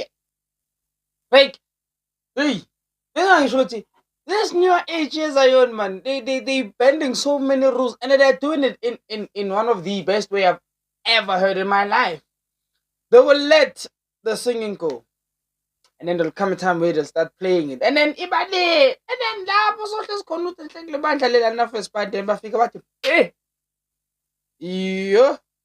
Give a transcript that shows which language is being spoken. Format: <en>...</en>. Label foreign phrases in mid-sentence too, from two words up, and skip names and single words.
<en>Like, hey, this new age is Zion man. They bending so many rules, and they're doing it in one of the best way I've ever heard in my life. They will let the singing go, and then there'll come a time where they'll start playing it, and then ibale, and then</en> <zu>lapho sohle sikhona ukuthi le bandla lela na</zu> <en>first part, then</en> <zu>bafika bathi yo.</zu>